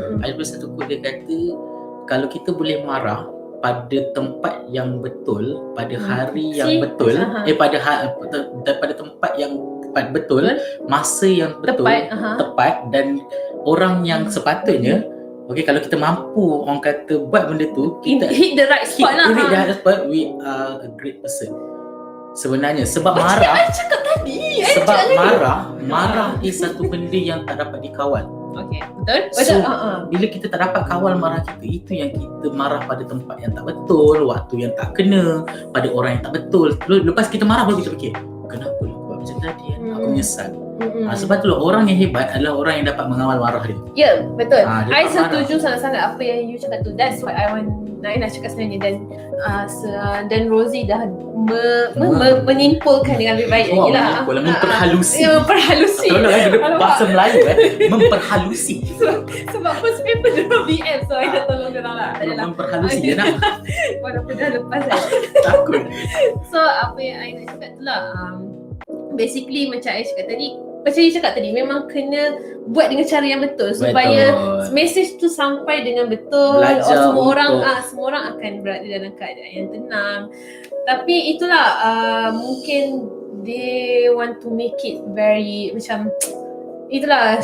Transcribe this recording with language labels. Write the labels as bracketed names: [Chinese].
[Malay] I ada satu quote dia kata, kalau kita boleh marah pada tempat yang betul, pada hari yang betul, pada tempat yang tepat betul, masa yang betul, tepat dan orang yang sepatutnya. Okay, kalau kita mampu orang kata buat benda tu, kita [English] hit the right spot lah. Hit the right spot, we are a great person. [Malay] Sebenarnya sebab marah, I cakap tadi. sebab marah is satu benda yang tak dapat dikawal. Okay, betul? So, bila kita tak dapat kawal marah kita, itu yang kita marah pada tempat yang tak betul, waktu yang tak kena, pada orang yang tak betul. Lepas kita marah baru kita fikir, kenapa aku buat macam tadi? Aku menyesal. Sebab tu orang yang hebat adalah orang yang dapat mengawal marah dia. Ya, betul. Dia I tak setuju sangat-sangat apa yang you cakap tu. [English] That's what I [Malay] nak cakap sebenarnya. Dan Rosie dah menyimpulkan dengan lebih baik lagi lah. Memperhalusi. Memperhalusi. Tolong bahasa Melayu memperhalusi. Sebab [English] first paper [Malay] dia orang BM, so I dah tolong dia orang lah. Tak adalah. Memperhalusi dia nak. Walaupun dah lepas kan. Takut. So apa yang I nak cakap tu lah, basically macam I cakap tadi, macam you cakap tadi, memang kena buat dengan cara yang betul supaya message tu sampai dengan betul. Semua orang akan berada dalam keadaan yang tenang. Tapi itulah mungkin [English] they want to make it very [Malay] macam itulah.